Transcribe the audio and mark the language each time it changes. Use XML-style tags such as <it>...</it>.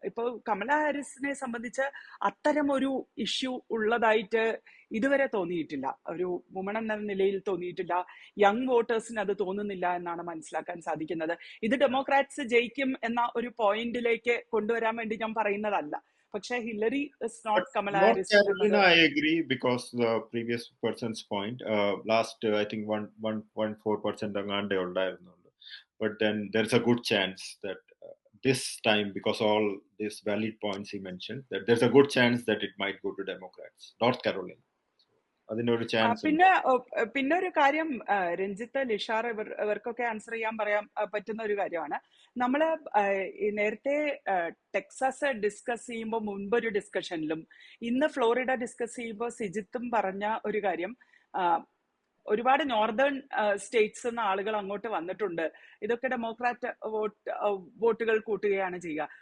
<ml>ഇപ്പൊ കമല ഹാരിസിനെ സംബന്ധിച്ച് അത്തരം ഒരു ഇഷ്യൂ ഉള്ളതായിട്ട് ഇതുവരെ തോന്നിയിട്ടില്ല, ഒരു വുമൺ എന്ന നിലയിൽ തോന്നിയിട്ടില്ല. യങ് വോട്ടേഴ്സിന് അത് തോന്നുന്നില്ല എന്നാണ് മനസ്സിലാക്കാൻ സാധിക്കുന്നത്. ഇത് ഡെമോക്രാറ്റ്സ് ജയിക്കും എന്ന ഒരു പോയിന്റിലേക്ക് കൊണ്ടുവരാൻ വേണ്ടി ഞാൻ പറയുന്നതല്ല.</ml> <en>പക്ഷേ Hillary is not Kamala Harris. I agree, because the previous person's point, last I think 1.4%</en> <ml>അങ്ങാണ്ടേ ഉണ്ടായിരുന്നുള്ളൂ.</ml> <en>But then there's a good chance that this time, because all these valid points he mentioned, that there's a good chance that it might go to Democrats, North Carolina.</en> <ml>അതിനൊരു chance. പിന്നെ ഒരു കാര്യം, രഞ്ജിത്ത്, ലിഷാർ ഇവർക്കൊക്കെ answer ചെയ്യാൻ പറ്റുന്ന ഒരു കാര്യമാണ്. നമ്മള് നേരത്തെ ടെക്സാസ് ഡിസ്കസ് ചെയ്യുമ്പോൾ മുൻപൊരു ഡിസ്കഷനിലും ഇന്ന് ഫ്ലോറിഡ ഡിസ്കസ് ചെയ്യുമ്പോൾ സിജിത്തും പറഞ്ഞ ഒരു കാര്യം, ഒരുപാട് നോർത്തേൺ സ്റ്റേറ്റ്സ് നിന്ന് ആളുകൾ അങ്ങോട്ട് വന്നിട്ടുണ്ട്, ഇതൊക്കെ ഡെമോക്രാറ്റ് വോട്ടുകൾ കൂട്ടുകയാണ് ചെയ്യുക.</ml>